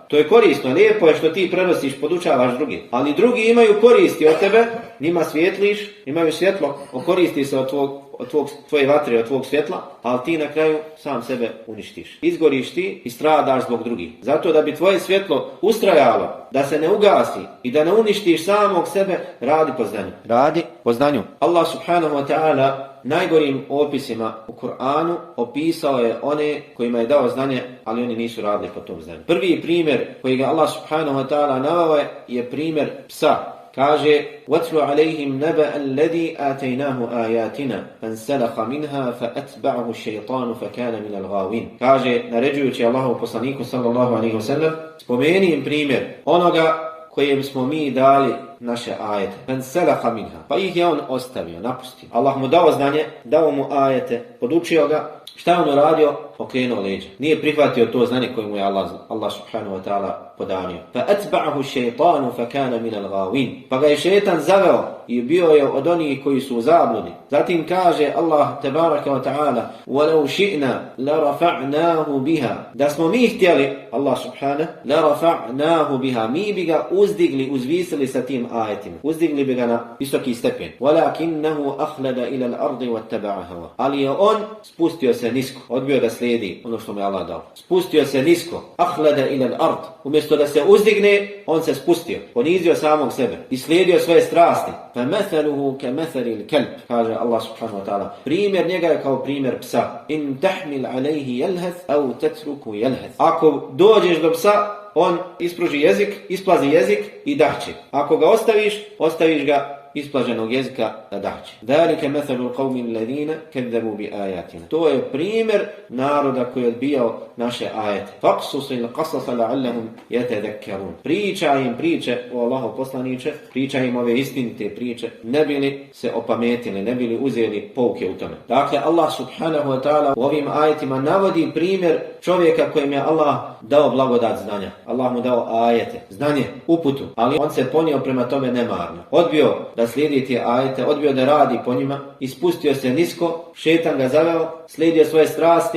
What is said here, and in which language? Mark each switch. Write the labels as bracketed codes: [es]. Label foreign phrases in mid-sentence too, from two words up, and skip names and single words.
[bs] To je korisno, lijepo je što ti prenosiš, podučavaš drugi. Ali drugi imaju koristi od tebe, njima svijetliš, imaju svjetlo, okoristi se od tvoje vatre, od tvog svjetla, ali ti na kraju sam sebe uništiš. Izgoriš ti i stradaš zbog drugih. Zato da bi tvoje svjetlo ustrajalo, da se ne ugasi i da ne uništiš samog sebe, radi po znanju. Radi po znanju. [ar] الله سبحانه وتعالى [bs] najgorim opisima u Kur'anu opisao je one kojima je dao znanje, ali oni nisu radili po tom znanju. Prvi primjer koji ga [ar] الله سبحانه وتعالى [bs] naveo je primjer psa. Kaže: [ar] وَاتْلُ عَلَيْهِمْ نَبَأَ الَّذِي آتَيْنَاهُ آيَاتِنَا فَانْسَلَخَ مِنْهَا فَأَتْبَعَهُ الشَّيْطَانُ فَكَانَ مِنَ الْغَاوِينَ. [bs] Kaže, naređujući Allahu poslaniku [ar] صلى الله عليه وسلم, [bs] spomeni im primjer onoga kojem smo mi dali naše ajete. [ar] فَانْسَلَخَ مِنْهَا. [bs] Pa ih je on ostavio, napustio. Allah mu dao znanje, dao mu ajete, podučio ga. Šta je on uradio? Okrenuo leđa. Nije prihvatio to znanje koje mu je [ar] الله سبحانه وتعالى [bs] podanio. [ar] فَأَتْبَعَهُ الشَّيْطَانُ فَكَانَ مِنَ الْغَاوِينَ. [bs] Pa ga je šejtan zaveo i bio je od onih koji su u zabludi. Zatim kaže [ar] الله تبارك وتعالى: وَلَوْ شِئْنَا لَرَفَعْنَاهُ بِهَا. [bs] Da smo mi htjeli, [ar] الله سبحانه, لَرَفَعْنَاهُ بِهَا. [bs] Mi bi ga uzdigli, uzvisili sa tim ajetima. Uzdigli bi ga na visoki stepen. [ar] وَلَكِنَّهُ أَخْلَدَ إِلَى الْأَرْضِ وَاتَّبَعَ هَوَاهُ. [bs] Ali je on spustio se nisko, odbio da slijedi ono što mu je Allah dao. Spustio se nisko. [ar] أَخْلَدَ إِلَى الْأَرْضِ. [bs] Umjesto da se uzdigne, on se spustio, ponizio samog sebe i slijedio svoje strasti. [ar] فَمَثَلُهُ كَمَثَلِ الْكَلْبِ. Kaže الله سبحانه وتعالى, [bs] primjer njega je kao primjer psa. [ar] إِنْ تَحْمِلْ عَلَيْهِ يَلْهَثْ أَوْ تَتْرُكُ يَلْهَثْ. [bs] Ako dođeš do psa, on ispruži jezik, isplazi jezik i dahće. Ako ga ostaviš ga isplaženog jezika da dahće. [ar] ذَلِكَ مَثَلُ الْقَوْمِ الَّذِينَ كَذَّبُوا بِآيَاتِنَا. [bs] To je primjer naroda koji je odbijao naše ajete. [ar] فَقْصُصِ الْقَصَصَ لَعَلَّهُمْ يَتَذَكَّرُونَ. [bs] Pričaj im priče, o Allahov poslaniče, pričaj im ove istinite priče, ne bili se opametili, ne bili uzeli pouke u tome. Dakle, [ar] الله سبحانه وتعالى [bs] u ovim ajetima navodi primjer čovjeka kojem je Allah dao blagodat znanja. Allah mu dao ajete, znanje, uputu, ali on se ponio prema tome nemarno. Odbio da slijedi te ajete, odbio da radi po njima, ispustio se nisko, šetan ga zaveo, slijedio svoje strasti.